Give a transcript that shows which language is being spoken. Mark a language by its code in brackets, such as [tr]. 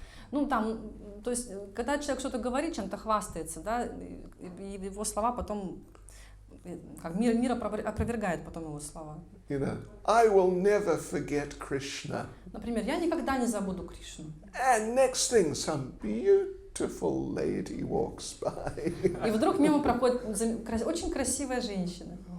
[ru] То есть, когда человек что-то говорит, чем-то хвастается, да, и его слова потом, как мир опровергает потом его слова. [en] You know, I will never forget Krishna. [ru] Например, я никогда не забуду Кришну. [en] And next thing, some beautiful lady walks by. [ru] И вдруг мимо проходит очень красивая женщина.